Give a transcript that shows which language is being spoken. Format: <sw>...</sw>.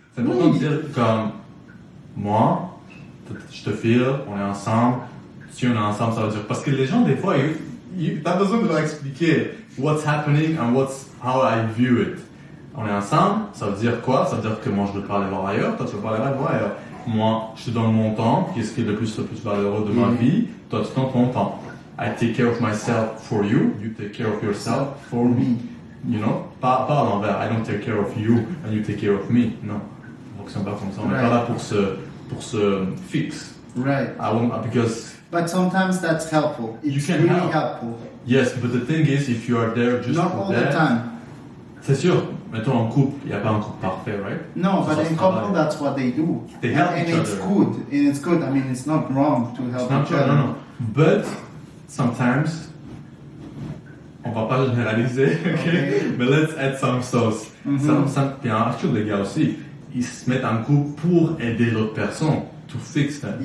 <fr>C'est important de dire comme moi, je te file, on est ensemble. Si on est ensemble, ça veut dire. Parce que les gens, des fois, t'as besoin de leur expliquer</fr> <en>what's happening and how I view it.</en> <fr>On est ensemble, ça veut dire quoi? Ça veut dire que moi je veux pas aller voir ailleurs, toi tu veux pas aller voir ailleurs. Moi, je te donne mon temps, qui est ce qui est le plus valeureux de ma vie. Toi tu donnes ton temps.</fr> <en>I take care of myself for you, you take care of yourself for me. You know,</en> <fr>pas à l'envers.</fr> <en>I don't take care of you and you take care of me.</en> <fr>Non, ça fonctionne pas comme ça. On n'est pas là pour se fixe.</fr> <en>Right. Because. But sometimes that's helpful. It's really helpful. Yes, but the thing is, if you are there just not for all that, the time.</en> <fr>C'est sûr. Mettons en couple, il n'y a pas un couple parfait, right?</fr> <en>No, but in couple, that's what they do. They help each other. And it's good. And it's good. I mean, it's not wrong to help each other. No. But sometimes.</en> <fr>On va pas généraliser, okay? Mais</fr> <en>let's add some sauce.</en> <fr>Puis en actuel, les gars aussi, ils se mettent en couple pour aider l'autre personne,</fr> <en>to fix them.</en>